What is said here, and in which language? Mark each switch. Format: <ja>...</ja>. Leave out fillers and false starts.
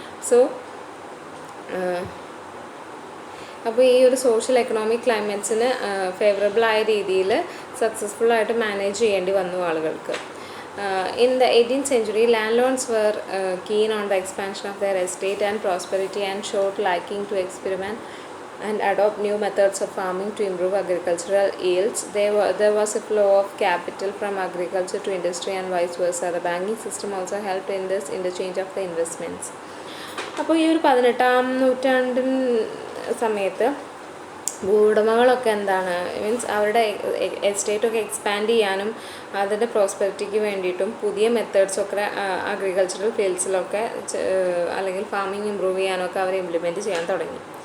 <ml>So അപ്പോൾ ഈ ഒരു സോഷ്യൽ എക്കണോമിക് ക്ലൈമറ്റ്സിന് ഫേവറബിളായ രീതിയിൽ സക്സസ്ഫുള്ളായിട്ട് മാനേജ് ചെയ്യേണ്ടി വന്നു ആളുകൾക്ക്.</ml> <en>In the 18th century, landlords were keen on the expansion of their estate and prosperity and showed liking to experiment and adopt new methods of farming to improve agricultural yields. There was a flow of capital from agriculture to industry and vice versa. The banking system also helped in this interchange of the investments.</en> <ml>അപ്പോൾ ഈ ഒരു 18-ാം നൂറ്റാണ്ടിൻ സമയത്ത് ഭൂവുടമകളൊക്കെ എന്താണ് means അവരുടെ എസ്റ്റേറ്റൊക്കെ expand ചെയ്യാനും അതിൻ്റെ പ്രോസ്പെരിറ്റിക്ക് വേണ്ടിയിട്ടും പുതിയ മെത്തേഡ്സൊക്കെ അഗ്രികൾച്ചറൽ ഫീൽഡ്സിലൊക്കെ അല്ലെങ്കിൽ ഫാമിംഗ് ഇമ്പ്രൂവ് ചെയ്യാനൊക്കെ അവർ ഇംപ്ലിമെൻറ്റ് ചെയ്യാൻ തുടങ്ങി.</ml>